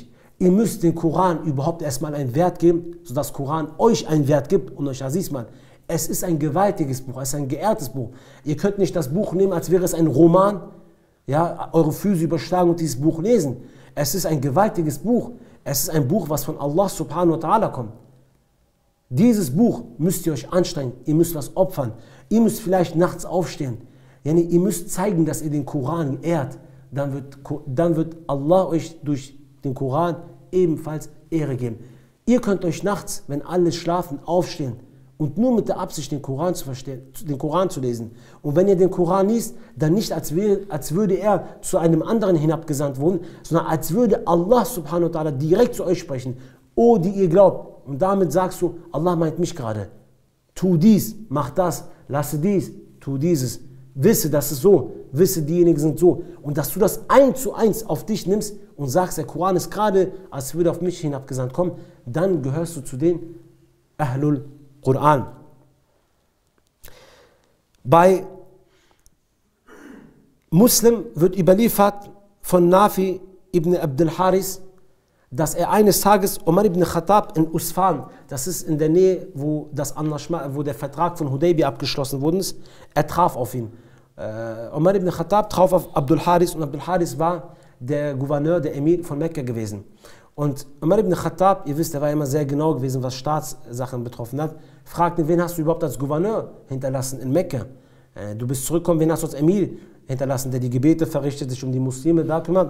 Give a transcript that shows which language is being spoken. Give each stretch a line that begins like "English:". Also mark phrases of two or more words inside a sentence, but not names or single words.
German: Ihr müsst den Koran überhaupt erstmal einen Wert geben, sodass Koran euch einen Wert gibt und euch Aziz macht. Es ist ein gewaltiges Buch, es ist ein geehrtes Buch. Ihr könnt nicht das Buch nehmen, als wäre es ein Roman, ja, eure Füße überschlagen und dieses Buch lesen. Es ist ein gewaltiges Buch. Es ist ein Buch, was von Allah
Arabic: سبحانه وتعالى
German: kommt. Dieses Buch müsst ihr euch anstrengen, ihr müsst was opfern, ihr müsst vielleicht nachts aufstehen. Yani, ihr müsst zeigen, dass ihr den Koran ehrt. Dann wird Allah euch durch den Koran ebenfalls Ehre geben. Ihr könnt euch nachts, wenn alle schlafen, aufstehen und nur mit der Absicht, den Koran zu verstehen, den Koran zu lesen. Und wenn ihr den Koran liest, dann nicht als würde er zu einem anderen hinabgesandt worden, sondern als würde Allah
Arabic: سبحانه وتعالى
German: direkt zu euch sprechen. O, die ihr glaubt. Und damit sagst du, Allah meint mich gerade. Tu dies, mach das, lasse dies, tu dieses. Wisse, das ist so, wisse, diejenigen sind so. Und dass du das 1:1 auf dich nimmst und sagst, der Koran ist gerade, als würde auf mich hinabgesandt kommen, dann gehörst du zu den
Arabic: أهل القرآن.
German: Bei Muslim wird überliefert von Nafi ibn Abdul Haris, dass er eines Tages Umar ibn Khattab in Usfan, das ist in der Nähe, wo der Vertrag von Hudaybiyah abgeschlossen worden ist, er traf auf ihn. Umar ibn Khattab traf auf Abdul Haris und Abdul Haris war der Gouverneur, der Emir von Mekka gewesen. Und Umar ibn Khattab, ihr wisst, er war immer sehr genau gewesen, was Staatssachen betroffen hat, fragte, wen hast du überhaupt als Gouverneur hinterlassen in Mekka? Du bist zurückgekommen, wen hast du als Emir hinterlassen, der die Gebete verrichtet, sich um die Muslime da kümmert?